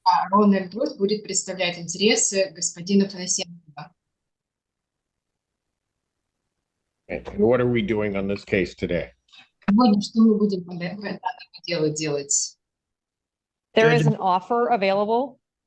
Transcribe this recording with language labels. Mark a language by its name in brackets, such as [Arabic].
[Russian] Рональд Брус будет представлять интересы господина Панасенкова. [English] And what are we doing on this case today? [Russian] Сегодня что мы будем по данному делу делать? [English] There is an offer available.